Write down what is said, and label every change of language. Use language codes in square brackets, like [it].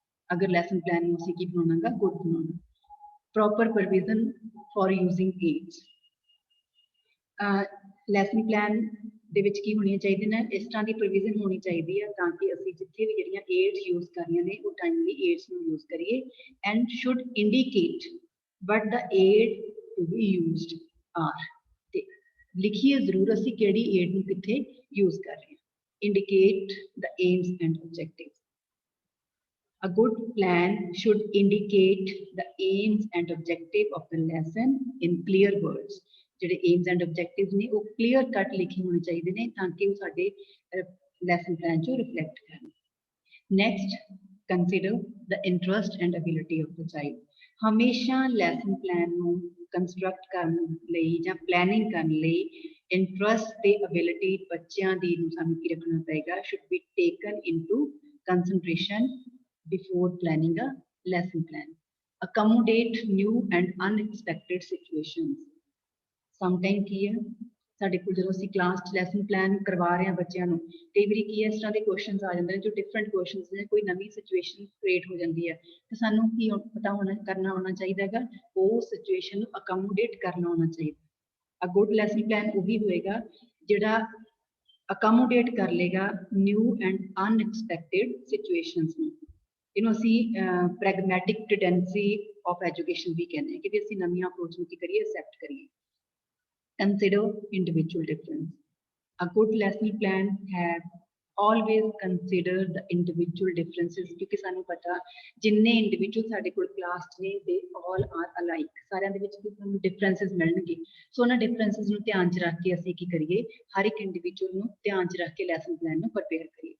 [pa] ਅਗਰ lesson plan ਨੂੰ ਅਸੀਂ ਕੀ ਬਣਾਉਣਾਗਾ, ਗੁੱਡ ਬਣਾਉਣਾ। Proper provision for using AIDS, lesson plan ਦੇ ਵਿੱਚ ਕੀ ਹੋਣੀਆਂ ਚਾਹੀਦੀਆਂ ਨੇ, ਇਸ ਤਰ੍ਹਾਂ ਦੀ ਪ੍ਰੋਵੀਜ਼ਨ ਹੋਣੀ ਚਾਹੀਦੀ ਹੈ ਤਾਂ ਕਿ ਅਸੀਂ ਜਿੱਥੇ ਵੀ ਜਿਹੜੀਆਂ ਏਡਸ ਯੂਜ਼ ਕਰਨੀਆਂ ਨੇ ਉਹ ਟਾਈਮਲੀ ਏਡਸ ਨੂੰ ਯੂਜ਼ ਕਰੀਏ। [en] and should indicate what the aid to be used are, [pa] ਤੇ ਲਿਖੀਏ ਜ਼ਰੂਰ ਅਸੀਂ ਕਿਹੜੀ ਏਡ ਨੂੰ ਕਿੱਥੇ ਯੂਜ਼ ਕਰ ਰਹੇ ਹਾਂ। [en] Indicate the aims and objectives. A good plan should indicate the aims and objective of the lesson in clear words. [pa] ਜਿਹੜੇ aims and objectives ਨੇ ਉਹ clear cut ਲਿਖੇ ਹੋਣੇ ਚਾਹੀਦੇ ਨੇ ਤਾਂ ਕਿ ਉਹ ਸਾਡੇ lesson plan ਚੋਂ reflect ਕਰਨ। [en] Next, consider the interest and ability of the child. [pa] ਹਮੇਸ਼ਾ lesson plan ਨੂੰ construct ਕਰਨ ਲਈ ਜਾਂ planning ਕਰਨ ਲਈ interest ਤੇ ability ਬੱਚਿਆਂ ਦੀ ਨੂੰ ਸਾਨੂੰ ਕੀ ਰੱਖਣਾ ਪਏਗਾ, [en] should be taken into consideration before planning a lesson plan. Accommodate new and unexpected situations. [pa] Sometimes ਕੀ ਹੈ ਸਾਡੇ ਕੋਲ ਜਦੋਂ ਅਸੀਂ ਕਲਾਸ 'ਚ ਲੈਸਨ ਪਲਾਨ ਕਰਵਾ ਰਹੇ ਹਾਂ ਬੱਚਿਆਂ ਨੂੰ, ਕਈ ਵਾਰੀ ਕੀ ਹੈ ਇਸ ਤਰ੍ਹਾਂ ਦੇ ਕੁਐਸਚਨਸ ਆ ਜਾਂਦੇ ਨੇ ਜੋ ਡਿਫਰੈਂਟ ਕੁਐਸਚਨਸ ਨੇ, ਕੋਈ ਨਵੀਂ ਸਿਚੁਏਸ਼ਨ ਕ੍ਰੀਏਟ ਹੋ ਜਾਂਦੀ ਹੈ ਤੇ ਸਾਨੂੰ ਕੀ ਪਤਾ ਕਰਨਾ ਹੋਣਾ ਚਾਹੀਦਾ ਹੈਗਾ, ਉਹ ਸਿਚੁਏਸ਼ਨ ਨੂੰ ਅਕਮੋਡੇਟ ਕਰਨਾ ਹੋਣਾ ਚਾਹੀਦਾ। ਅ ਗੁੱਡ ਲੈਸਨ ਪਲਾਨ ਉਹ ਵੀ ਹੋਏਗਾ ਜਿਹੜਾ ਅਕਮੋਡੇਟ ਕਰ ਲੇਗਾ ਨਿਊ ਐਂਡ ਅਨਐਕਸਪੈਕਟਿਡ ਸਿਚੁਏਸ਼ਨਸ ਨੂੰ। ਇਹਨੂੰ ਅਸੀਂ ਪ੍ਰੈਗਮੈਟਿਕ ਟੈਂਡੈਂਸੀ ਆਫ ਐਜੂਕੇਸ਼ਨ ਵੀ ਕਹਿੰਦੇ ਹਾਂ ਕਿ ਅਸੀਂ ਨਵੀਆਂ ਅਪਰੋਚ ਨੂੰ ਕੀ ਕਰੀਏ, ਐਕਸੈਪਟ ਕਰੀਏ। [en] Consider individual difference. A good lesson plan has always consider the individual differences, [pa] ਕਿਉਂਕਿ ਸਾਨੂੰ ਪਤਾ ਜਿੰਨੇ ਇੰਡੀਵਿਜੂਅਲ ਸਾਡੇ ਕੋਲ ਕਲਾਸ 'ਚ ਨੇ [en] they all are alike, [pa] ਸਾਰਿਆਂ ਦੇ ਵਿੱਚ ਸਾਨੂੰ ਡਿਫਰੈਂਸਿਸ ਮਿਲਣਗੇ। ਸੋ ਉਹਨਾਂ ਡਿਫਰੈਂਸਿਸ ਨੂੰ ਧਿਆਨ 'ਚ ਰੱਖ ਕੇ ਅਸੀਂ ਕੀ ਕਰੀਏ, ਹਰ ਇੱਕ ਇੰਡੀਵਿਜੂਅਲ ਨੂੰ ਧਿਆਨ 'ਚ ਰੱਖ ਕੇ ਲੈਸਨ ਪਲਾਨ ਨੂੰ ਪ੍ਰਪੇਅਰ ਕਰੀਏ।